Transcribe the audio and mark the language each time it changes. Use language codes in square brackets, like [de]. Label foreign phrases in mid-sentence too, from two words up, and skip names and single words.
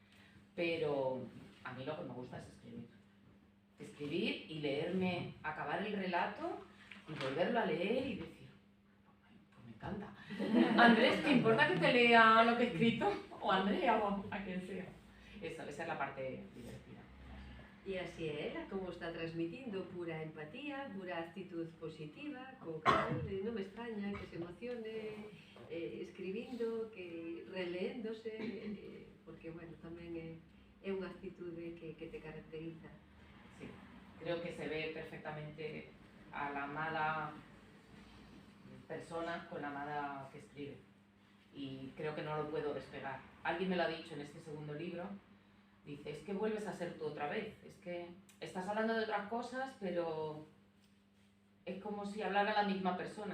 [es] Pero a mí lo que me gusta es escribir. Escribir y leerme, acabar el relato y volverlo a leer y decir, pues me encanta. Andrés, ¿te importa que te lea lo que he escrito? O Andrea, o a quien sea. Esa es la parte divertida. [gl] E así é ela, como está transmitindo pura empatía, pura actitud positiva, co cal non me extraña que se emocione escribindo, que releéndose, porque, bueno, tamén é unha actitude que te caracteriza. [es] Sí, creo que se ve perfectamente a la amada persona con la amada que escribe. Y creo que no lo puedo despegar. Alguien me lo ha dicho en este segundo libro. Dice, es que vuelves a ser tú otra vez, es que estás hablando de otras cosas, pero es como si hablara la misma persona.